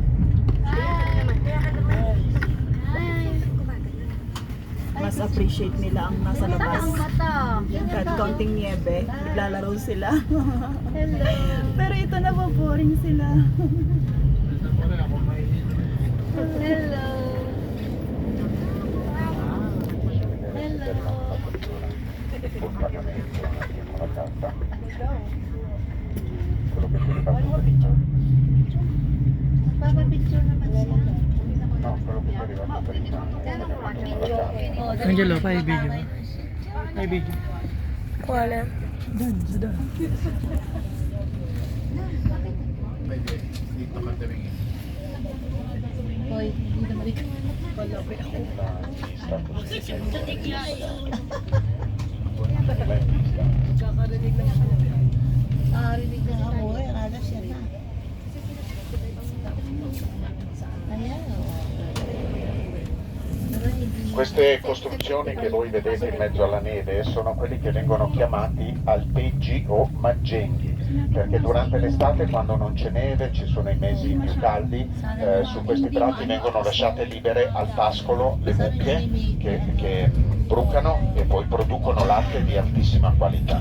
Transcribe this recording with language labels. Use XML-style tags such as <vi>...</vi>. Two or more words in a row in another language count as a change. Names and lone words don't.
<tl>Mas appreciate nila ang nasa labas. Mata. Kahit kaunting niebe, naglalaro sila. Hello. Pero ito na po, boring sila. Hello.</tl> <it>sul pagamento con la carta. Quello che ti ricordo.</it> <tl>Magpapapicture naman siya.</tl> <it>No, quello che ti è arrivato prima. Angelo, fai il video. Fai il video. Quale?</it> <tl>Dito ka tumingin. Hoy, hindi naman ikaw. Rinig na ako eh. Akala siya na. Ayan.</tl> <it>Queste costruzioni che voi vedete in mezzo alla neve sono quelli che vengono chiamati alpeggi o maggenghi, perché durante l'estate, quando non c'è neve, ci sono i mesi più caldi, su questi tratti vengono lasciate libere al pascolo le mucche che brucano e poi producono latte di altissima qualità.</it>